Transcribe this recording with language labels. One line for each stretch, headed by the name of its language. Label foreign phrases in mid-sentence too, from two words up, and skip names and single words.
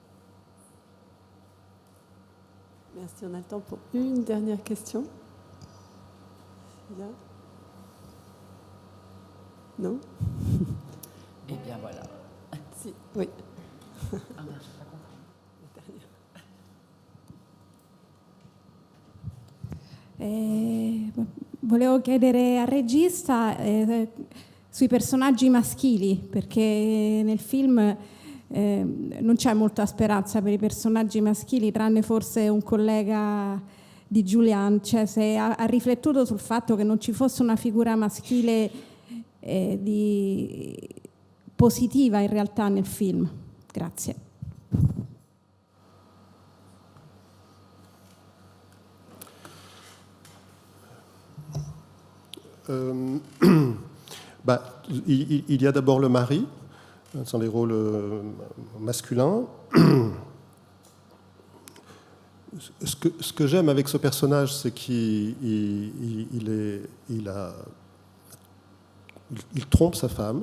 French: Merci. On a le temps pour une dernière question. Non? Eh bien, voilà. Si, oui. Ah, non, j'ai pas compris.
Italian: Volevo chiedere al regista sui personaggi maschili, perché nel film non c'è molta speranza per i personaggi maschili, tranne forse un collega di Julian, cioè se ha riflettuto sul fatto che non ci fosse una figura maschile positiva in realtà nel film. Grazie.
French: Il y a d'abord le mari, ce sont les rôles masculins. Ce que j'aime avec ce personnage, c'est qu'il trompe sa femme.